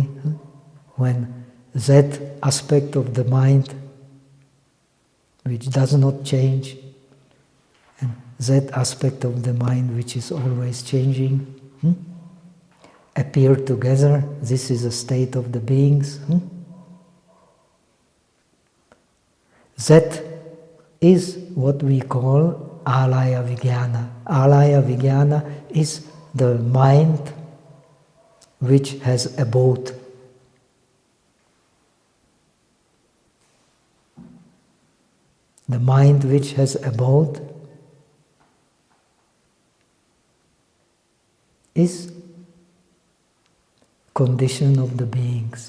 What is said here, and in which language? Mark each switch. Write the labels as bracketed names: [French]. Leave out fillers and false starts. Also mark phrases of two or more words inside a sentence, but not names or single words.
[English] When that aspect of the mind, which does not change, and that aspect of the mind which is always changing, appear together, this is a state of the beings. That is what we call [Sanskrit] alaya vijnana. Alaya vijnana [English] is the mind which has abode. The mind which has abode is condition of the beings.